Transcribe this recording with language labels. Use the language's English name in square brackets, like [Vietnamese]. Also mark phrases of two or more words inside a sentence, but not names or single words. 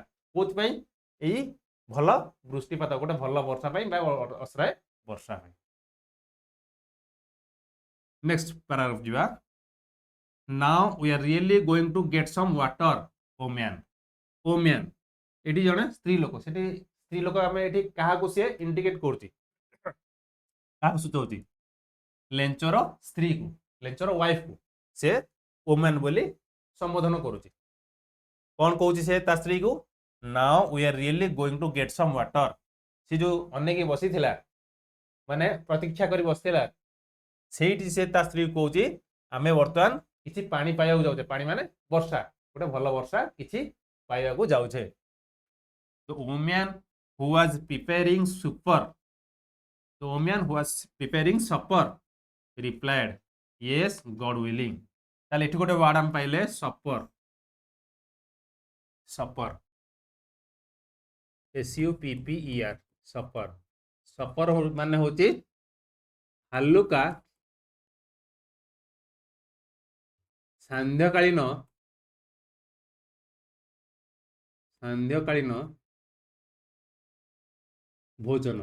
[Odia] କୋଉଥିପାଇଁ? ଏଇ ଭଲ ବୃଷ୍ଟିପାତ, ଗୋଟେ ଭଲ ବର୍ଷା ପାଇଁ ବା ଅଶ୍ରୟ ବର୍ଷା ପାଇଁ। [English] next paragraph [Odia] ଯିବା। [English] now we are really going to get some water, oh man, oh man, [Odia] ଏଠି ଜଣେ ସ୍ତ୍ରୀ ଲୋକ, ସେଠି ସ୍ତ୍ରୀ ଲୋକ ଆମେ ଏଠି କାହାକୁ ସିଏ ଇଣ୍ଡିକେଟ କରୁଛି, କାହାକୁ ସୂଚାଉଛି? ଲେଞ୍ଚର ସ୍ତ୍ରୀକୁ, ଲେଞ୍ଚର ୱାଇଫକୁ ସେ ଓମ୍ୟାନ ବୋଲି ସମ୍ବୋଧନ କରୁଛି। କ'ଣ କହୁଛି ସେ ତା ସ୍ତ୍ରୀକୁ? [English] now we are really going to get some water, [Odia] ସେ ଯୋଉ ଅନେଇକି ବସିଥିଲା ମାନେ ପ୍ରତୀକ୍ଷା କରି ବସିଥିଲା, ସେଇଠି ସେ ତା ସ୍ତ୍ରୀକୁ କହୁଛି ଆମେ ବର୍ତ୍ତମାନ କିଛି ପାଣି ପାଇବାକୁ ଯାଉଛେ। ପାଣି ମାନେ ବର୍ଷା, ଗୋଟେ ଭଲ ବର୍ଷା କିଛି ପାଇବାକୁ ଯାଉଛେ। [English] The woman who was preparing supper, the woman who was preparing supper replied, yes, God willing. [Odia] ତାହେଲେ ଏଠି ଗୋଟେ ୱାର୍ଡ ଆମେ ପାଇଲେ [English] supper, supper, SUPPER, supper, supper [Odia] ମାନେ ହଉଛି ହାଲୁକା ସାନ୍ଧ୍ୟକାଳୀନ ଭୋଜନ।